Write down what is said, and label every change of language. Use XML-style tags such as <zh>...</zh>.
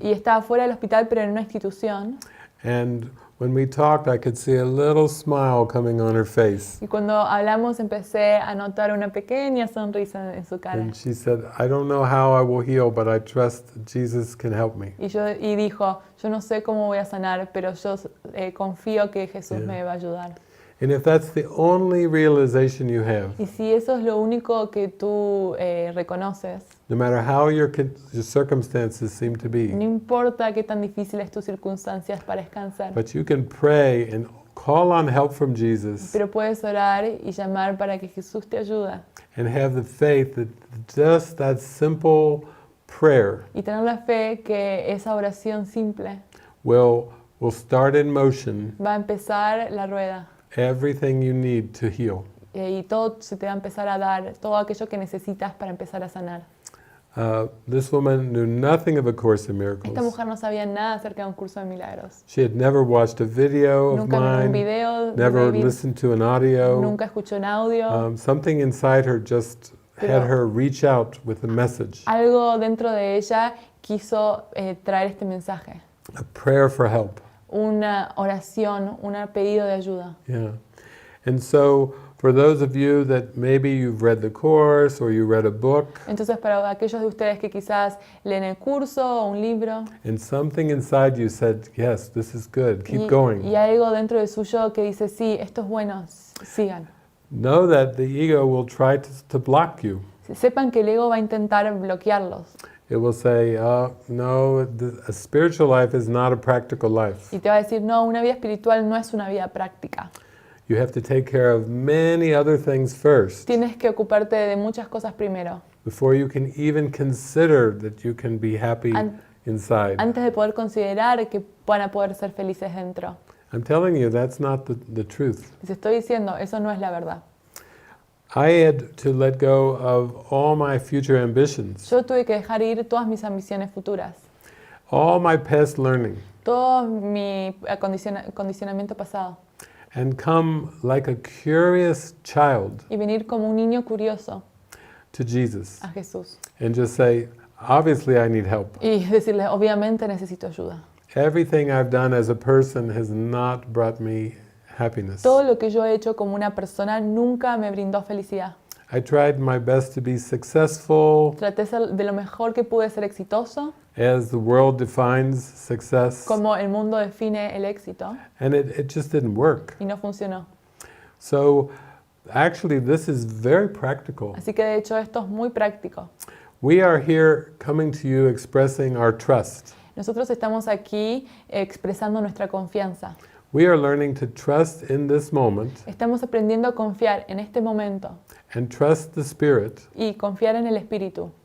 <es>Y estaba fuera del hospital, pero en una institución.</es> <en>And when we talked, I could see a little smile coming on her face.</en> <es>Y cuando hablamos empecé a notar una pequeña sonrisa en su cara.</es> <en>And she said, I don't know how I will heal, but I trust Jesus can help me.</en> <es>Y dijo, yo no sé cómo voy a sanar, pero yo confío que Jesús Yeah. me va a ayudar.</es> <en>And if that's the only realization you have,</en> <es>Y si eso es lo único que tú reconoces,</es> <en>no matter how your circumstances seem to</en> <es>no</es> <en>be,</en> <es>importa qué tan difíciles tus circunstancias para descansar,</es> <en>but you can pray and call on help from Jesus</en> <es>pero puedes orar y llamar para que Jesús te ayude.</es> <en>and have the faith that just that simple prayer</en> <es>Y tener la fe que esa oración simple</es> <en>will start in motion</en> <es>va a empezar la rueda.</es> <en>everything you need to heal.</en> <es>Y todo se te va a empezar a dar, todo aquello que necesitas para empezar a sanar.</es> <en>This woman knew nothing of A Course in Miracles.</en> <es>Esta mujer no sabía nada acerca de un curso de milagros.</es> <en>She had never watched a video of</en> <es>Nunca miró un</es> <en>mine,</en> <es>video de</es> <en>never</en> <es>David,</es> <en>listened to an audio.</en> <es>nunca escuchó un audio.</es> <en>Something inside her just had her reach out with a message,</en> <es>Algo dentro de ella quiso traer este mensaje.</es> <en>a prayer for help.</en> <es>Una oración, un pedido de ayuda. Yeah.</es> <en>And so, for those of you that maybe you've read the course or you read a book,</en> <es>Entonces, para aquellos de ustedes que quizás leen el curso o un libro</es> <en>and something inside you said, yes, this is good, keep</en> <es>y</es> <en>going.</en> <es>algo dentro de suyo que dice, sí, esto es bueno, sigan.</es> <en>Know that the ego will try to block you.</en> <es>Sepan que el ego va a intentar bloquearlos</es> <en>It will say, no, a spiritual life is not a practical life.</en> <es>y te va a decir, no, una vida espiritual no es una vida práctica.</es> <en>You have to take care of many other things first</en> <es>Tienes que ocuparte de muchas cosas primero,</es> <en>before you can even consider that you can be happy inside.</en> <es>antes de poder considerar que van a poder ser felices dentro.</es> <en>I'm telling you, that's not the truth.</en> <es>Les estoy diciendo, eso no es la verdad.</es> <en>I had to let go of all my future ambitions,</en> <es>Yo tuve que dejar ir todas mis ambiciones futuras,</es> <en>all my past learning,</en> <es>todo mi acondicionamiento pasado</es> <en>and come like a curious child</en> <es>y venir como un niño curioso</es> <en>to Jesus</en> <es>a Jesús</es> <en>and just say, obviously I need help.</en> <es>y decirle, obviamente necesito ayuda.</es> <en>Everything I've done as a person has not brought me happiness.</en> <es>Todo lo que yo he hecho como una persona nunca me brindó felicidad.</es> <en>I tried my best to be successful</en> <es>Traté de lo mejor que pude ser exitoso,</es> <en>as the world defines success,</en> <es>como el mundo define el éxito,</es> <en>and it just didn't work.</en> <es>y no funcionó.</es> <en>So actually this is very practical.</en> <es>Así que de hecho esto es muy práctico.</es> <en>We are here coming to you expressing our trust.</en> <es>Nosotros estamos aquí expresando nuestra confianza.</es> <en>We are learning to trust in this moment</en> <es>Estamos aprendiendo a confiar en este momento</es> <en>and trust the Spirit,</en> <es>y confiar en el Espíritu,</es>